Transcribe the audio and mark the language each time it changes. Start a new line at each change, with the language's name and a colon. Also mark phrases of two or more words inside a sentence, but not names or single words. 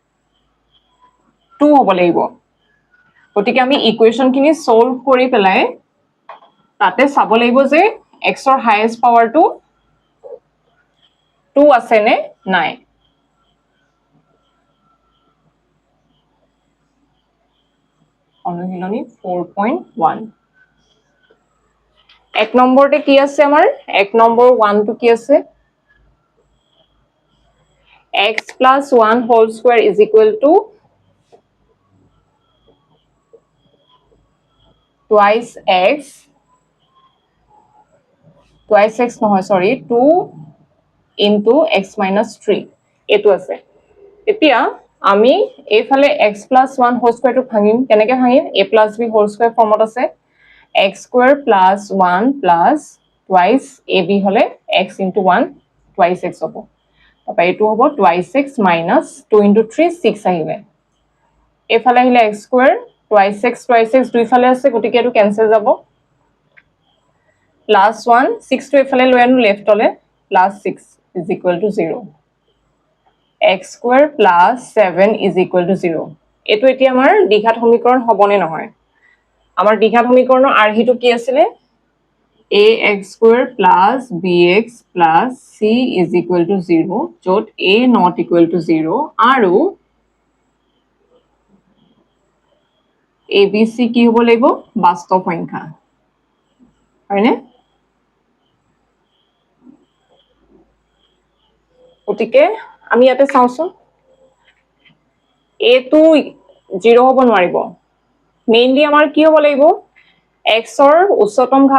Assamese: 2 হ'ব লাগিব গতিকে আমি ইকুৱেশনখিনি সলভ কৰি পেলাই তাতে চাব লাগিব যে x ৰ
English: highest powerটো
Assamese: 2 আছে নে নাই অনুশীলনী 4.1 এক নম্বৰতে কি আছে আমাৰ এক নম্বৰ 1 টো কি আছে
English: x plus 1 whole square is equal to twice x নহয় sorry 2 into x minus 3 এটো
Assamese: আছে এতিয়া আমি এইফালে
English: x plus 1 whole square
Assamese: টো ভাঙিম কেনেকে ভাঙিম
English: a plus b whole square
Assamese: ফৰ্মত আছে
English: x square plus 1 plus twice ab
Assamese: হলে
English: x into 1 twice x
Assamese: হ'ব তাপা এটো হ'ব
English: twice x minus 2 into 3 6
Assamese: আহিলে এফালে আহিলে
English: x square twice x
Assamese: দুইফালে আছে গতিকে এটো ক্যান্সেল যাব plus 1 6 টো এফালে লৈ আনো লেফটলে
English: plus 6 is equal to 0 x square plus 7 is equal to 0
Assamese: এটো এতিয়া আমাৰ দ্বিঘাত সমীকৰণ হবনে নহয় আমাৰ দ্বিঘাত সমীকৰণৰ আৰ্হিটো কি আছিল
English: ax square plus bx plus c is equal to 0
Assamese: যত
English: a not equal to 0
Assamese: আৰু abc কি হ'ব লাগিব বাস্তৱ সংখ্যা হয়নে গতিকে আমি ইয়াতে চাওঁছো a টো 0 হ'ব নোৱাৰিব মেইনলি আমাৰ কি হ'ব লাগিব x ৰ উচ্চতম ঘাত